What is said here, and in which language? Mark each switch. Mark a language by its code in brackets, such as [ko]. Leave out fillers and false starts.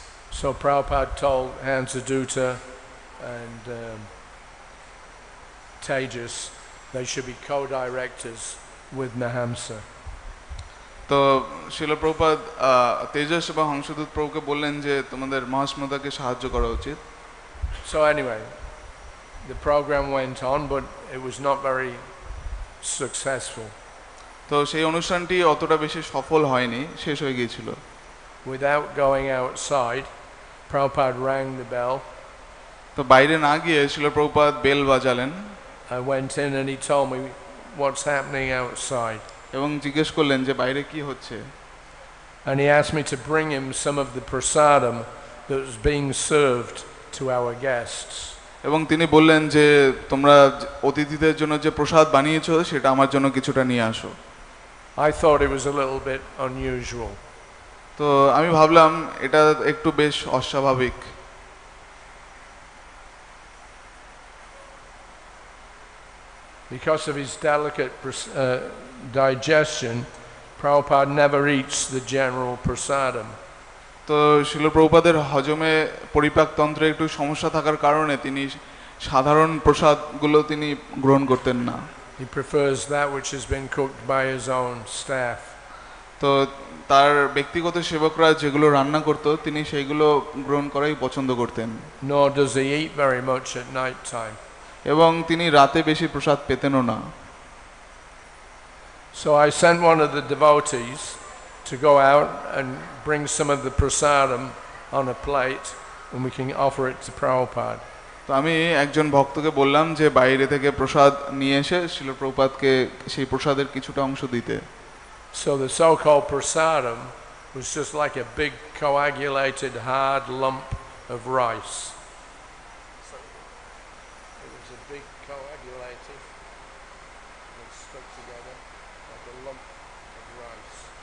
[en] So Prabhupada told Hansadutta and Tejas they should be co-directors with Nahamsa. [bn] তো শিল প্রভুপাদ তেজস এবং হংসদূত প্রভুকে বললেন যে তোমাদের মহাশ্মতাকে সাহায্য করা উচিত। [en] So anyway, the program went on, but it was not very successful. [bn] তো সেই অনুষ্ঠানটি অতটা বেশি সফল হয়নি, শেষ হয়ে গিয়েছিল। [en] Without going outside, Prabhupada rang the bell. [bn] তো বাইরে না গিয়ে শিল Prabhupada bell বাজালেন। [en] I went in and he told me what's happening outside. [bn] এবং জিজ্ঞেস করলেন যে বাইরে কি হচ্ছে। [en] And he asked me to bring him some of the prasadam that was being served to our guests. [bn] এবং তিনি বললেন যে তোমরা অতিথিদের জন্য যে প্রসাদ বানিয়েছো সেটা আমার জন্য কিছুটা নিয়ে আসো। [en] I thought it was a little bit unusual. [bn] তো আমি ভাবলাম এটা একটু বেশ অস্বাভাবিক। [en] Because of his delicate digestion, Prabhupada never eats the general prasadam. [bn] তো শিল প্রভুপাদের হজমে পরিপাকতন্ত্রে একটু সমস্যা থাকার কারণে তিনি সাধারণ প্রসাদগুলো তিনি গ্রহণ করতেন না। [en] He prefers that which has been cooked by his own staff. [bn] তো তার ব্যক্তিগত সেবকরা যেগুলো রান্না করত তিনি সেইগুলো গ্রহণ করাই পছন্দ করতেন। [en] Nor does he eat very much at night time. [bn] এবং তিনি রাতে বেশি প্রসাদ পেতেনও না। [en] So I sent one of the devotees to go out and bring some of the prasadam on a plate and we can offer it to Prabhupada. [bn] তো আমি একজন ভক্তকে বললাম যে বাইরে থেকে প্রসাদ নিয়ে এসে শিল প্রভুপাদকে সেই প্রসাদের কিছুটা অংশ দিতে। [en] So the so-called prasadam was just like a big coagulated hard lump of rice. So it was a big coagulated and stuck together like a lump of rice.